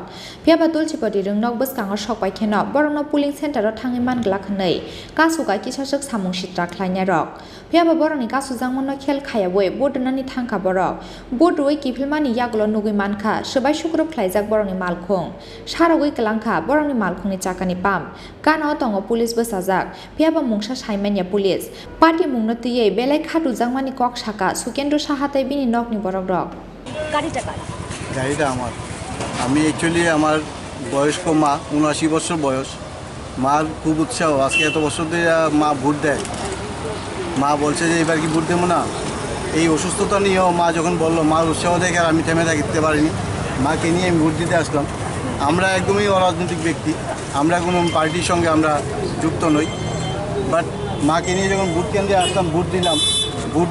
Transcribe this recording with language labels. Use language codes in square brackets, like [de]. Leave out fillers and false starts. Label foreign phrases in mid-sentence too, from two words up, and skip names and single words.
[trp] Phiaba Tulsibati Rwngnog Bwsakngo Swbai kheno Borokno Pooling Center o thangui mangla khwnei Kasuga kisajak samung sitra khlainai rok Phiaba borokni kasujangmano khel khayawi Board Rwnani thangkha borok Board rwui kifilmani yagulo nugui mankha Swbai Sukurubh Khlaijak borokni Malkhung Sarogui klangkha borokni Malkhungni chakani pam Gana o tongo police bwsajak Phiaba mungsa saimanya police Patimungno tiyei belai khatujangmani kok saka Sukendra Sahatai bini nokni borok rok [bn] গাড়িটা কার গাড়িটা আমার আমি অ্যাকচুয়ালি আমার বয়স্ক মা ৭৯ বছর বয়স মার খুব উৎসাহ আজকে এত বছর ধরে মা ভোট দেয় মা বলছে যে এবার কি ভোট দেবো না এই অসুস্থতা নিয়েও মা যখন বললো মার উৎসাহ দেখে আর আমি থেমে থাকতে পারিনি মাকে নিয়ে আমি ভোট দিতে আসলাম আমরা একদমই অরাজনৈতিক ব্যক্তি আমরা কোনো পার্টির সঙ্গে আমরা যুক্ত নই বাট মাকে নিয়ে যখন ভোট কেন্দ্রে আসলাম ভোট দিলাম ভোট